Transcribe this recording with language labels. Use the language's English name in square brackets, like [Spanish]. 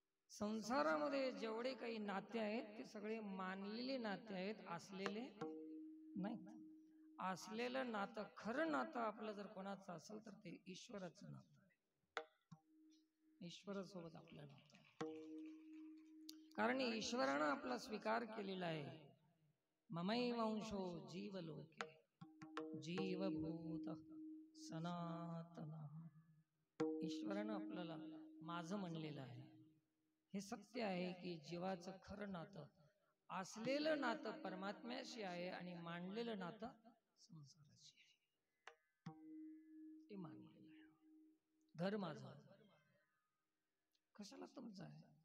[Marathi] संसारामध्ये जेवढे काही नाते आहेत ते सगळे मानलेले नाते आहेत, असलेले नाहीत. असलेलं नातं, खरं नातं आपलं जर कोणाचं असेल तर ते ईश्वराचं नातं आहे. ईश्वरासोबत आपलं नातं आहे. कारण ईश्वरानं आपला स्वीकार केलेला आहे. [Sanskrit] ममैवांशो जीवलोके जीवभूत सनातन. [Marathi] ईश्वरानं आपल्याला माझं म्हणलेलं आहे. हे सत्य आहे की जीवाचं खरं नातं, असलेलं नातं परमात्म्याशी आहे आणि मांडलेलं नातं संसाराशी आहे. ते मानलेलं आहे. घर माझं कशाला तुमचं आहे?